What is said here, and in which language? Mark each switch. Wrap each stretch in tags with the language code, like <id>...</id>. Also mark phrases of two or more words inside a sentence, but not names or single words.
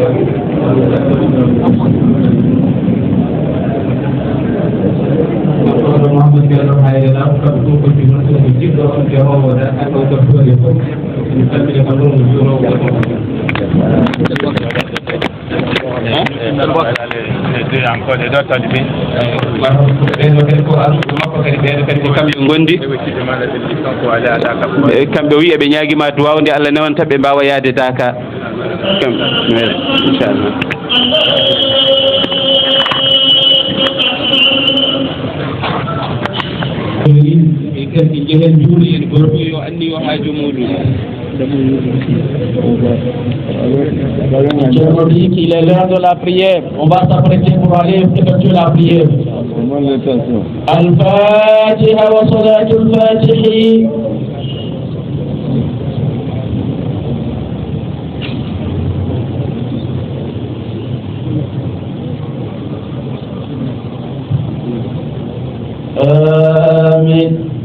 <ff>oɗo Mahamadou Diallo Haydara kamɓe fof ko ɗi noon ko jiɗɗo on te howoda ako doftore fof mi salmini ko ɗon juuro</ff> <fr>encore les autres talibés</fr> <ff>kamɓe gondi kamɓe wi eɓe ñaaguima duwaw nde Allah newanta ɓe mbawa yaade Daka inchallah kadi jehen juuli en gorko yo anni yo haaju muɗum</ff> <fr>il est l'heure de la prière. On va s'apprêter pour aller effectuer la prière.</fr> <ar>الفاتحة وصلاة الفاتح. Amin.</ar>